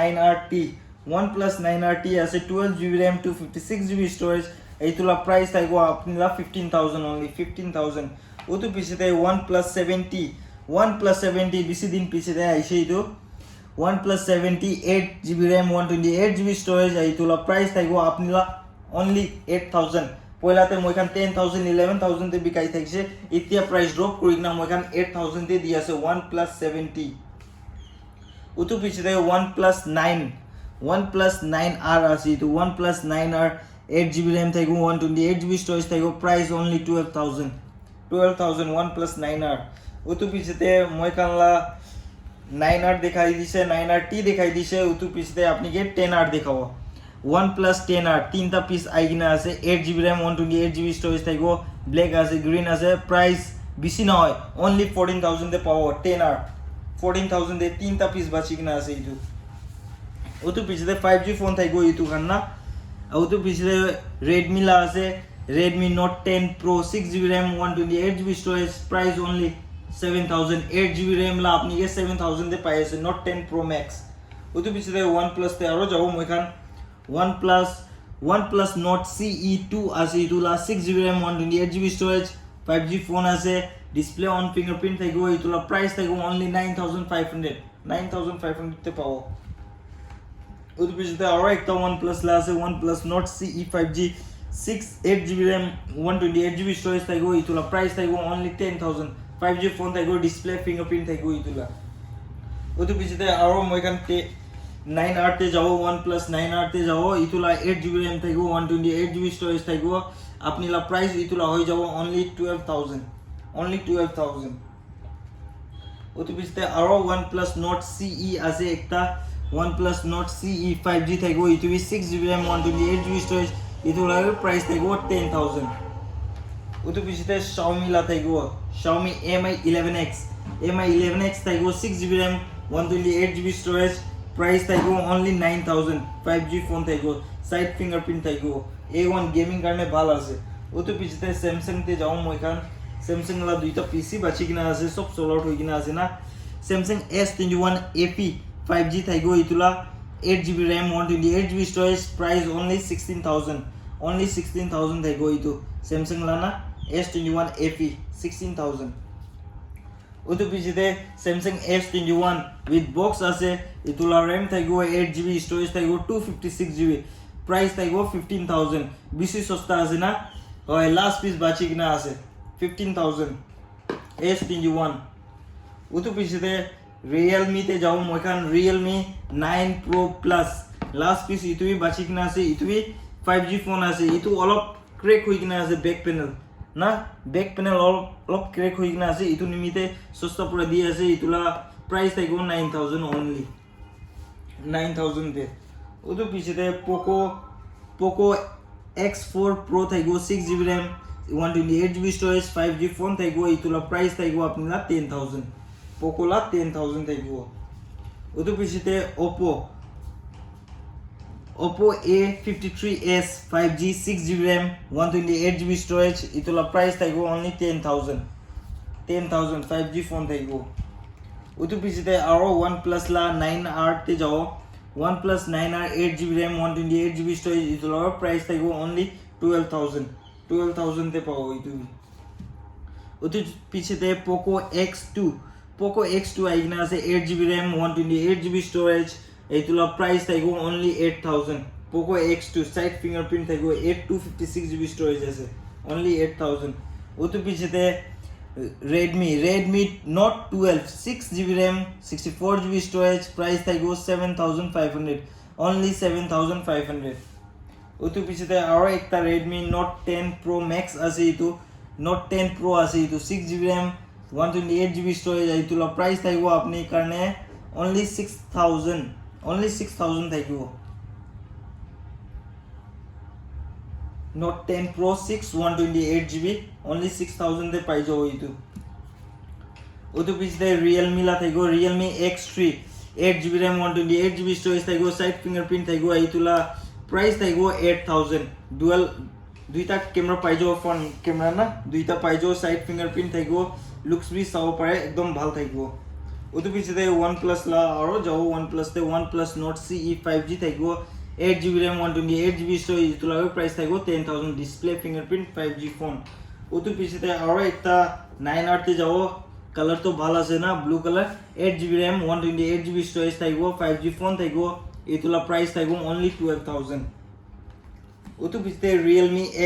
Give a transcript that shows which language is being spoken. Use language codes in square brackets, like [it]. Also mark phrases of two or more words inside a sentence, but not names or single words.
[as] 9RT আছে [en] 12GB RAM 256GB storage [as] এইতুলা প্রাইস থাকিব আপনিলা 15000 only 15000 ওটো পিছতে OnePlus 70 বেশি দিন পিছতে আইছে ইতো OnePlus 70 [en] 8GB RAM 128GB storage [as] আইতুলা প্রাইস থাকিব আপনিলা only 8000 পয়লাতে মইখান 10000 11000 তে বিকাই থাকছে ইতিয়া [en] price drop [as] করি না মইখান 8000 তে দি আছে OnePlus 70 ওটো পিছতে OnePlus 9R আছে ইতো OnePlus 9R [en] 8GB RAM [as] থাকিব [en] 128GB storage [as] থাকিব প্রাইস only 12000 OnePlus 9R ওটো পিছতে মইখানলা 9R দেখাই দিছে 9RT দেখাই দিছে ওটো পিছতে আপনিকে 10R দেখাবো OnePlus 10R তিনটা পিস আইগিনা আছে [en] 8GB RAM 128GB storage [as] থাকিব ব্ল্যাক আছে গ্রিন আছে প্রাইস বেশি নহয় only 14000 তে পাবো 10R 14,000 দে তিনটা পিস বাঁচি কিনা আছে এইটো ওটো পিছতে 5G ফোন থাকিব এইটো কারণ না ওটো পিছতে Redmi লা আছে Redmi Note 10 Pro [en] 6GB RAM 128GB storage price only 7,000 8GB RAM [as] লা আপনি কে 7,000 দে পাই আছে Note 10 Pro Max ওটো পিছতে OnePlus তে আরো যাব মই খান OnePlus Note CE2 আছে ইতুলা [en] 6GB RAM 128GB storage 5G phone [as] আছে [en] display on fingerprint [as] থাকিব ইতুলা price থাকিব only 9,500 তে পাও ওটো পিছতে আরো একটা OnePlus লা আছে OnePlus Note CE 5G [en] 8GB RAM 128GB storage [as] থাকিব ইতুলা price থাকিব only 10,000 [en] 5G phone [as] থাকিব [en] display fingerprint [as] থাকিব ইতুলা ওটো পিছতে আরো মই খান 9R তে যাও OnePlus 9R তে যাও ইতুলা [en] 8GB RAM [as] থাকিব [en] 128GB storage [as] থাকিব আপনিলা প্রাইস ইতুলা হই যাব only 12,000 ওটো পিছতে আরো OnePlus Note CE আছে একটা OnePlus Note CE 5G থাকিব ইতুবি [en] 6GB RAM 128GB storage [as] ইতুলা প্রাইস থাকিব 10,000 ওটো পিছতে Xiaomi লা থাকিব Xiaomi Mi 11X থাকিব [en] 6GB RAM 128GB storage price [as] থাকিব [en] only 9,000 5G phone [as] থাকিব [en] side fingerprint [as] থাকিব [en] A1 gaming [as] কারণে ভাল আছে ওটো পিছতে Samsung তে যাও মই খান Samsung লা দুইটা পিসি বাঁচি কিনা আছে সব [en] sold out [as] হই কিনা আছে না Samsung S21 FE 5G থাকিব ইতুলা [en] 8GB RAM 128GB storage price only 16,000 [as] থাকিব ইতু Samsung লা না S21 FE 16,000 ওটো পিছতে Samsung S21 [en] with box [as] আছে ইতুলা RAM থাকিব 8GB storage থাকিব 256GB price থাকিব 15,000 বেশি সস্তা আছে না হয় [en] last piece [as] বাঁচি কিনা আছে 15,000 S21 ওটো পিছতে Realme তে যাও মই খান Realme 9 Pro Plus [en] last piece [as] ইতুই বাঁচি কিনা আছে ইতুই [en] 5G phone [as] আছে ইতু অলপ ক্র্যাক হই কিনা আছে [en] back panel [as] না [en] back panel [as] অলপ ক্র্যাক হই কিনা আছে ইতু নিমিতে সস্তা পুরা দিয়ে আছে ইতুলা প্রাইস থাকিব 9,000 only 9,000 দে ওটো পিছতে Poco X4 Pro থাকিব [en] 6GB RAM 128GB storage 5G phone [as] থাকিব ইতুলা প্রাইস থাকিব আপনারা 10,000 Poco লা 10,000 থাকিব ওটো পিছতে Oppo A53s 5G [en] 6GB RAM 128GB storage [as] ইতুলা প্রাইস থাকিব only 10,000 [en] 5G phone [as] থাকিব ওটো পিছতে আরো OnePlus লা 9R তে যাও OnePlus 9R 8GB [en] RAM 128GB storage [as] ইতুলা প্রাইস থাকিব only 12,000 তে পাও ইতুবি ওটো পিছতে Poco X2 আইগনা আছে [en] 8GB RAM 128GB storage [as] এইতুলা প্রাইস থাকিব only 8,000 Poco X2 [en] side fingerprint [as] থাকিব [en] 256GB storage [as] আছে only 8,000 ওটো পিছতে Redmi Note 12 [en] 6GB RAM 64GB storage price [as] থাকিব 7,500 only 7,500 ওটো পিছতে আরো একটা Redmi Note 10 Pro Max আছে ইতু Note 10 Pro আছে ইতু [en] 6GB RAM 128GB storage [as] ইতুলা প্রাইস থাকিব আপনি কারণে only 6,000 থাকিব Note 10 Pro 6 128GB only 6,000 দে পাই যাও ইতু ওটো পিছতে Realme লা থাকিব Realme X3 [en] 8GB RAM 128GB storage [as] থাকিব [en] side fingerprint [as] থাকিব ইতুলা প্রাইস থাকিব 8,000 দুইটা ক্যামেরা পাই যাও [en] front camera [as] না দুইটা পাই যাও [en] side fingerprint [as] থাকিব লুকস বি চাও পারে একদম ভাল থাকিব ওটো পিছতে OnePlus লা আরো যাও OnePlus তে OnePlus Note CE 5G থাকিব [en] 8GB RAM 128GB storage [as] ইতুলা প্রাইস থাকিব 10,000 [en] display fingerprint 5G phone [as] ওটো পিছতে আরো একটা 9R তে যাও কালার তো ভাল আছে না [en] blue colour 8GB RAM 128GB storage [as] থাকিব [en] 5G phone [as] থাকিব ইতুলা প্রাইস থাকিব only 12,000 ওটো পিছতে Realme